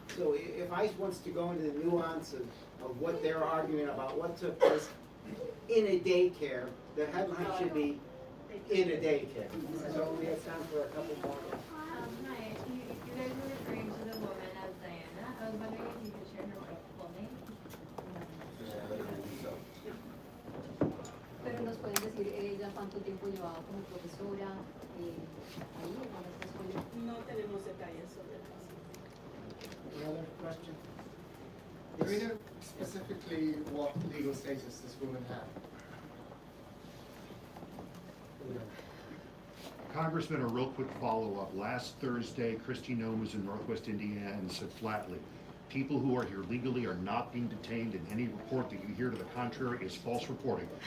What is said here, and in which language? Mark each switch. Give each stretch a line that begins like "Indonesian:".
English: So if ICE wants to go into the nuance of what they're arguing about, what took place in a daycare, the headline should be in a daycare. So we have time for a couple more. Hi, you guys were referring to the woman as Diana. I was wondering if you could share her full name.
Spanish: Pero nos pueden decir ella cuánto tiempo llevaba como profesora ahí en esta escuela. No tenemos detalles sobre eso.
English: Any other question? Do we know specifically what legal status this woman had? Congressman, a real quick follow-up. Last Thursday, Kristi Noem was in Northwest Indiana and said flatly, people who are here legally are not being detained, and any report that you hear to the contrary is false reporting.